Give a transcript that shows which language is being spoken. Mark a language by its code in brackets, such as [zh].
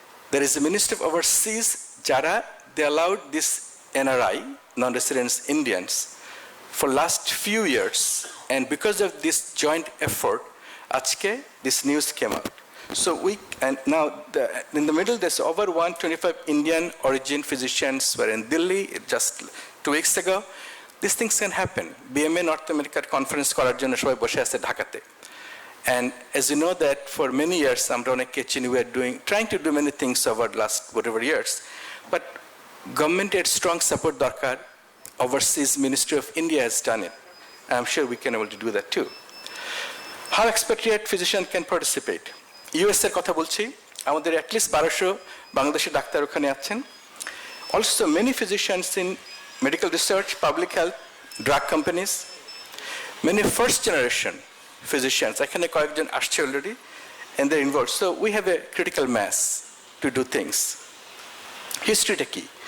[en] There is a Ministry of Overseas, [bn] jara, [en] they allowed this NRI, non-residents Indians, for last few years. And because of this joint effort, [bn] ajke [en] this news came out. So and now in the middle, there's over 125 Indian origin physicians were in Delhi just 2 weeks ago. These things can happen. [bn] BMA North America conference করার জন্য সবাই বসে আছে ঢাকাতে. [en] And as you know that for many years, [bn] আমরা অনেকে চিনি, [en] we are trying to do many things over the last whatever years. But government had strong support [bn] দরকার. [en] Overseas Ministry of India has done it. I'm sure we can able to do that too. How expatriate physician can participate? [bn] US এর কথা বলছি, আমাদের [en] at least [bn] 1200 Bangladeshi doctor ওখানে আছেন. [en] Also many physicians in medical research, public health, drug companies, many first generation physicians, [bn] এখানে কয়েকজন আসছে [en] already, and they're involved. So we have a critical mass to do things. History [bn] কি?